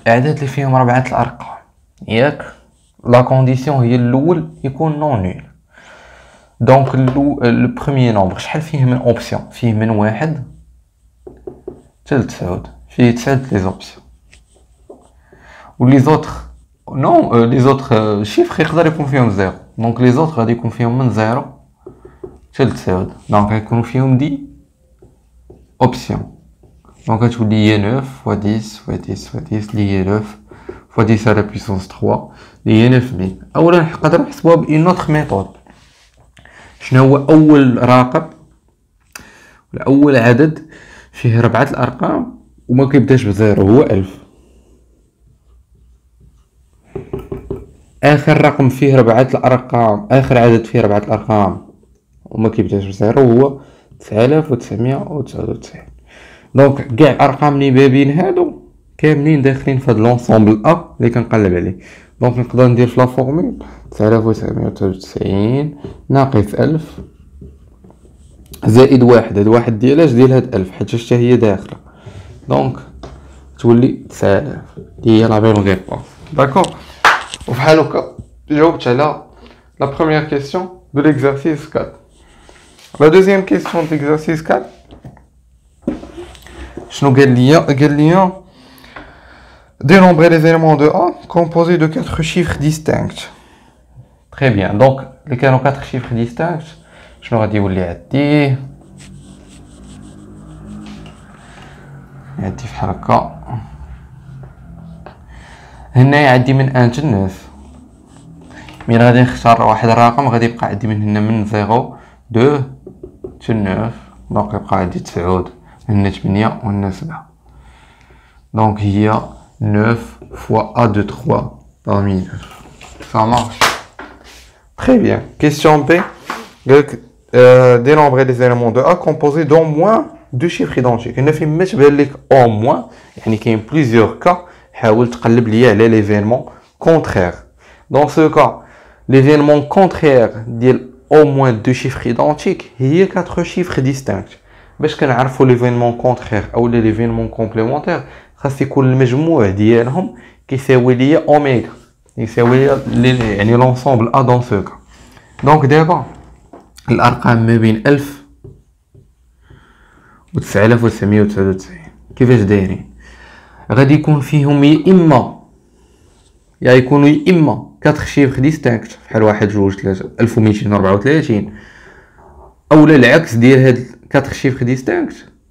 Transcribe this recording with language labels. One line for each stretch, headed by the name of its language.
Arabic: الأعداد اللي فيهم 4 الأرقام. ياك
French: la condition
Arabic: هي الأول يكون
French: non nul. Donc le premier nombre
Arabic: شحال فيه من option؟ فيه من 1 حتى ل 9.
French: فيه 9 les options. Ou les autres non, les autres chiffres
Arabic: يقدر يكون فيهم
French: 0. Donc les autres
Arabic: غادي يكون فيهم من 0 حتى ل 9. Donc غيكونوا فيهم 10 options.
French: Donc
Arabic: غتولي هي
French: 9 fois 10 fois 10 fois 10
Arabic: اللي هي
French: 9 fois 10 à la puissance 3 اللي هي 9000.
Arabic: اولا نقدروا نحسبوها بإن اوتر ميثود. شنو هو اول رقم ولا اول عدد فيه 4 الارقام وما كيبداش بزيرو هو 1000. اخر رقم فيه 4 الارقام، اخر عدد فيه 4 الارقام وما كيبداش بزيرو هو 9999. دونك كاع الارقام اللي ما بين هادو كاملين داخلين في هاد لونسومبل ا اللي كنقلب عليه. دونك نقدر ندير في لا فورمول 9999 ناقص 1000 زائد واحد. هاد واحد ديالاش ديال هاد 1000 حيت حتى هي داخله. دونك تولي 9000 اللي هي لا ميم ريبونس. داكور. وبحال هكا جاوبت على
French: la première question de l'exercice 4. La deuxième question de l'exercice 4.
Arabic: شنو قال لي
French: dénombrer les éléments de A composés de 4 chiffres distincts. Très bien. Donc les 4 chiffres distincts
Arabic: شنو غادي يولي عندي بحال هكا. هنا عندي من 1 حتى 9. مين غادي نختار واحد الرقم غادي يبقى عندي من هنا من 0 2 حتى 9. دونك يبقى عندي 9 هنا 8 وهنا 7.
French: دونك هي 9 fois A de 3 parmi 9. Ça marche. Très bien. Question B. Dénombrer les éléments de A composés d'au moins 2 chiffres identiques.
Arabic: هنا فين ما تبان لك
French: au moins
Arabic: يعني كاين
French: plusieurs cas.
Arabic: حاول تقلب لي على
French: l'événement contraire. Dans ce cas, l'événement contraire
Arabic: ديال
French: au moins 2 chiffres identiques هي 4 chiffres distincts.
Arabic: باش كنعرفوا
French: l'événement contraire
Arabic: او
French: l'événement complémentaire
Arabic: خاص يكون المجموع ديالهم كيساوي لي اوميغا، يساوي يعني
French: l'ensemble A dans ce cas.
Arabic: Donc دابا الارقام ما بين 1000 و 9999 كيفاش دايرين؟ غادي يكون فيهم يا يكونوا يا اما 4 شيفر ديستانكت بحال 1 2 3 1234 اولا العكس ديال هاد 4 شيفر ديستانكت،